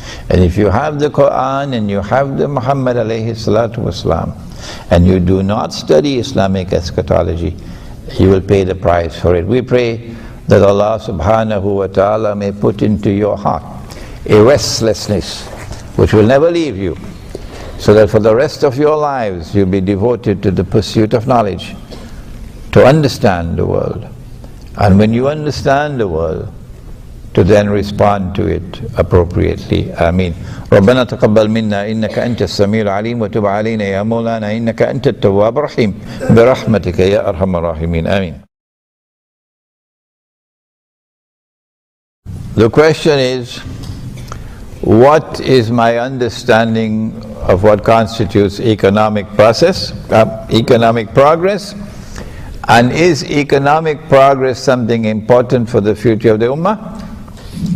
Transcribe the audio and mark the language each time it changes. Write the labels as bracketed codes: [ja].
[en] And if you have the Quran and you have the Muhammad alayhi salatu wasalam, and you do not study Islamic eschatology, you will pay the price for it. We pray that Allah subhanahu wa ta'ala may put into your heart a restlessness which will never leave you, so that for the rest of your lives you'll be devoted to the pursuit of knowledge, to understand the world. And when you understand the world, to then respond to it appropriately. Ameen. [ar] ربنا تقبل منا إنك أنت السميع العليم وتب علينا يا مولانا إنك أنت التواب الرحيم برحمتك يا أرحم الراحمين. [en] Ameen. The question is, what is my understanding of what constitutes economic progress, and is economic progress something important for the future of the Ummah?